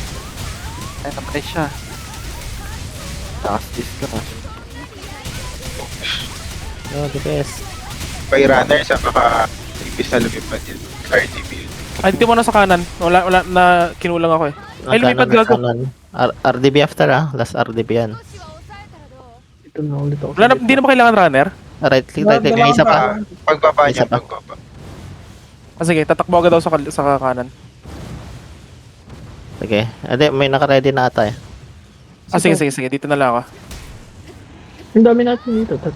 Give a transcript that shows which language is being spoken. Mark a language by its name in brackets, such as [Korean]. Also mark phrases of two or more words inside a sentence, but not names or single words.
[Filipino] Ay, namatay siya. Justice ka na. DPS. By runner sa imbis na lumipad yun. RDB. Ay, dito mo na sa kanan. Wala na kinulang ako eh. Ay, lumipad gago. [English] RDB after last RDB yan. [Japanese] 少しは抑えたらどう [Filipino] Ito na ulit ako. Wala na, hindi na ba kailangan runner? [English] Right click. [Filipino] May isa pa. Pagbaba niya, Isa pa. pagbaba. Ah, sige, tatakbo agad daw sa kanan. Sige. Ade, may naka-ready na ata eh. Sige. Dito na lang ako. Ang dami natin dito, 3.